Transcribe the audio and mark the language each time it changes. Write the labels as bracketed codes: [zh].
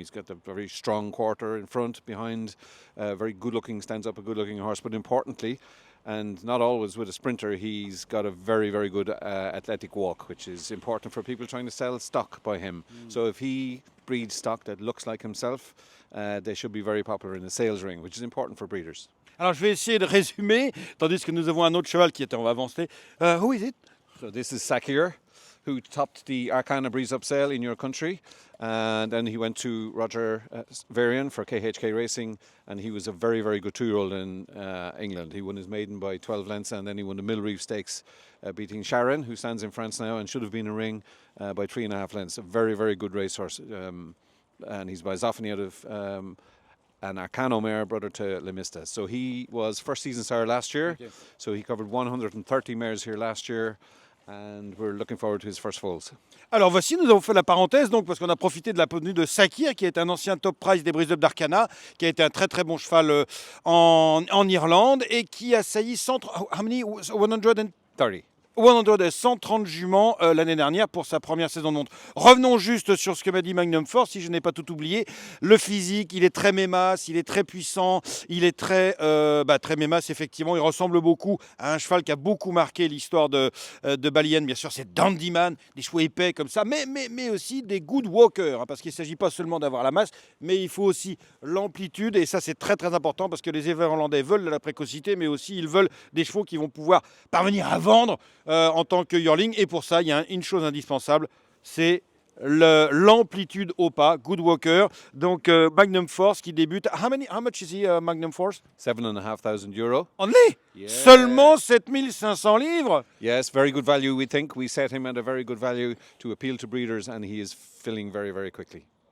[en] He's got a very strong quarter in front, behind, very good-looking, stands up a good-looking horse, but importantly, and not always with a sprinter, he's got a very good athletic walk, which is important for people trying to sell stock by him. So if he breeds stock that looks like himself, they should be very popular in the sales ring, which is important for breeders. [fr] Alors je vais essayer de résumer, tandis que nous avons un autre cheval qui était, on va avancer. [en] Who is it? So this is Sakir, who topped the Arcana Breeze Up sale in your country. And then he went to Roger Varian for KHK Racing, and he was a very good 2-year-old in England. He won his maiden by 12 lengths, and then he won the Millreef Stakes, beating Sharon, who stands in France now and should have been in ring by 3.5 lengths. A very good racehorse, and he's by Zoffany out of an Arcano mare, brother to Lemista. So he was first season sire last year, okay. So he covered 130 mares here last year. And we're looking forward to his first foals. [fr] Alors voici, nous avons fait la parenthèse donc parce qu'on a profité de la venue de Sakir, qui est un ancien top prize des Breeze Up d'Arcana, qui a été un très bon cheval en Irlande et qui a sailli 130 juments l'année dernière pour sa première saison de monte. Revenons juste sur ce que m'a dit Magnum Force, si je n'ai pas tout oublié. Le physique, il est très Mémas, il est très puissant, il est très Mémas, effectivement. Il ressemble beaucoup à un cheval qui a beaucoup marqué l'histoire de Ballyhan. Bien sûr, c'est Dandyman, des chevaux épais comme ça, mais aussi des [en] good walkers, [fr] hein, parce qu'il ne s'agit pas seulement d'avoir la masse, mais il faut aussi l'amplitude. Et ça, c'est très important parce que les éleveurs hollandais veulent de la précocité, mais aussi ils veulent des chevaux qui vont pouvoir parvenir à vendre en tant que yearling. Et pour ça, il y a une chose indispensable, c'est l'amplitude au pas, [en] good walker. [fr] Donc Magnum Force qui débute. [en] How much is he, Magnum Force? €7,500. Only? Yeah. [fr] Seulement 7500 livres? [en] Yes, very good value, we think. We set him at a very good value to appeal to breeders, and he is filling very quickly.